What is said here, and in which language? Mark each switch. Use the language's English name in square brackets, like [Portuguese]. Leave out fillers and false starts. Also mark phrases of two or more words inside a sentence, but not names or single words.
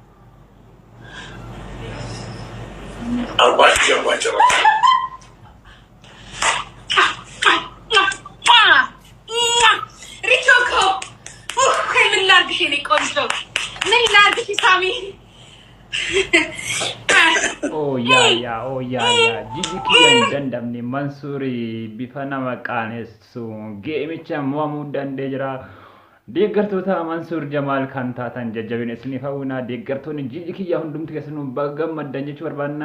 [Amharic] አርባቸው ሪቾኮ ምን ላድርግሽ የእኔ ቆንጆ ምን ላድርግሽ ሳሚ [English] Oh yeah. [Oromo] Jiji Kiyyaa dandamne Mansuuri bifa nama qaanessu geemicha mo'amuu danda'ee jira. Deeggartoota Mansuur Jamaal kan taatan jajjabina isiniif hawwina. Deeggartoonni Jiji Kiyyaa hundumti keessanuu gammaddan jechuu barbaanna.